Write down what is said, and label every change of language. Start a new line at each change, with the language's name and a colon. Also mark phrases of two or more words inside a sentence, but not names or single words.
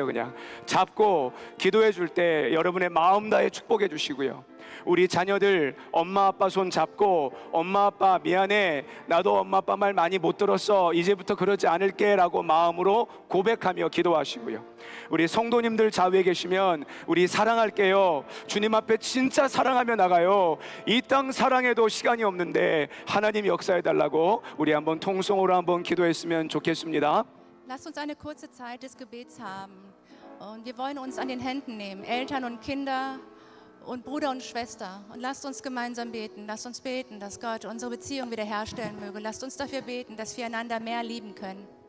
Korean: 그냥 잡고 기도해 줄 때 여러분의 마음 다해 축복해 주시고요, 우리 자녀들 엄마 아빠 손 잡고 엄마 아빠 미안해, 나도 엄마 아빠 말 많이 못 들었어, 이제부터 그러지 않을게 라고 마음으로 고백하며 기도하시고요, 우리 성도님들 좌우에 계시면 우리 사랑할게요, 주님 앞에 진짜 사랑하며 나가요, 이 땅 사랑해도 시간이 없는데 하나님 역사해 달라고 우리 한번 통성으로 한번 기도했으면 좋겠습니다.
German: Lasst uns eine kurze Zeit des Gebets haben. Und wir wollen uns an den Händen nehmen, Eltern und Kinder und Bruder und Schwester. Und lasst uns gemeinsam beten. Lasst uns beten, dass Gott unsere Beziehung wiederherstellen möge. Lasst uns dafür beten, dass wir einander mehr lieben können.